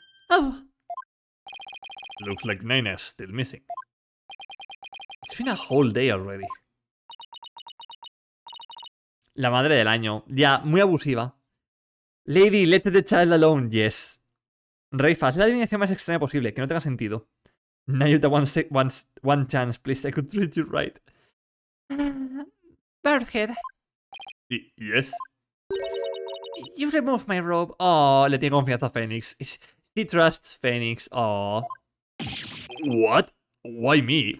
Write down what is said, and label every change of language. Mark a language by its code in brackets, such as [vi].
[en] Oh, Looks like Naina's still missing. it's been a whole day already. [es] La madre del año. Ya, muy abusiva. [en] Lady, let the child alone. Yes. [es] Raifa, haz la adivinación más extraña posible, que no tenga sentido. [en] Nayuta, one chance, please. I could treat you right. Birdhead, Yes? you remove my robe. Oh, [es] le tiene confianza a Phoenix. [en] She trusts Phoenix. Oh. What? Why me?